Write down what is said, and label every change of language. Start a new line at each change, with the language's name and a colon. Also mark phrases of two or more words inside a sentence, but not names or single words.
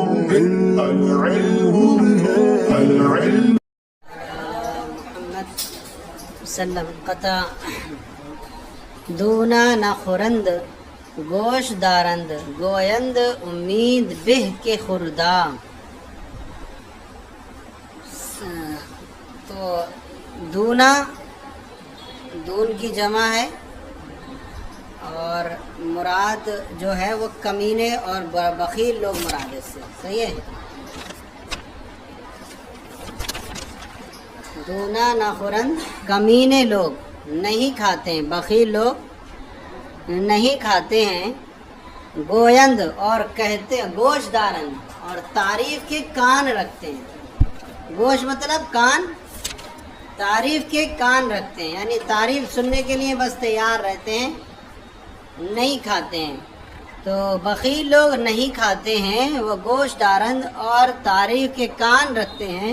Persian: وسلم قطع دونا نہ خورند گوش دارند گویند امید بہ کے خردا.
Urdu: تو دونا دون کی جمع ہے اور مراد جو ہے وہ کمینے اور بخیل لوگ مراد اس سے. صحیح ہے.
Persian: دونا نہ خورند
Urdu: کمینے لوگ نہیں کھاتے ہیں، بخیل لوگ نہیں کھاتے ہیں. گویند اور کہتے ہیں،
Persian: گوش دارند
Urdu: اور تعریف کے کان رکھتے ہیں. گوش مطلب کان، تعریف کے کان رکھتے ہیں، یعنی تعریف سننے کے لیے بس تیار رہتے ہیں، نہیں کھاتے ہیں. تو بخیل لوگ نہیں کھاتے ہیں، وہ
Persian: گوشت دارند
Urdu: اور تعریف کے کان رکھتے ہیں.